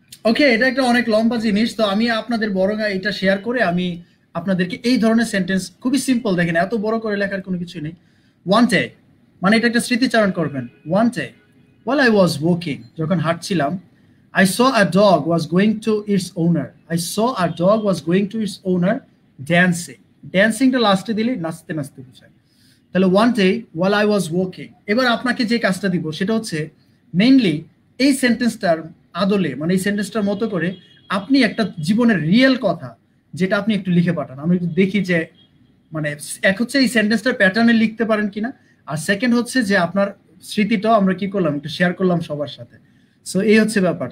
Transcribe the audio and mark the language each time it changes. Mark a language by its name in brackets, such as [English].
[Bangla] ওকে, এটা একটা অনেক লম্বা জিনিস, তো আমি আপনাদের বরং এটা শেয়ার করে আমি আপনাদেরকে এই ধরনের সেন্টেন্স, খুবই সিম্পল, দেখেন এত বড় করে লেখার কোনো কিছু নেই। ওয়ান ডে মানে এটা একটা স্মৃতিচারণ করবেন। [English] one day while I was walking, [Bangla] যখন হাঁটছিলাম, [English] I saw a dog was going to its owner. I saw a dog was going to its owner dancing. [Bangla] Dancingটা লাস্টে দিলে নাচতে নাচতে বোঝায়। [English] তাহলে one day while I was walking। [Bangla] এবার আপনাকে যে কাজটা দিব সেটা হচ্ছে মেইনলি এই সেন্টেন্সটার আদলে, মানে এই সেন্টেন্সটার মতো করে আপনি একটা জীবনের রিয়েল কথা যেটা আপনি একটু লিখে পাঠান। আমি একটু দেখি যে মানে এক হচ্ছে এই সেন্টেন্সটার প্যাটার্নে লিখতে পারেন কিনা, আর সেকেন্ড হচ্ছে যে আপনার স্মৃতিটাও আমরা কি করলাম একটু শেয়ার করলাম সবার সাথে। সো এই হচ্ছে ব্যাপার।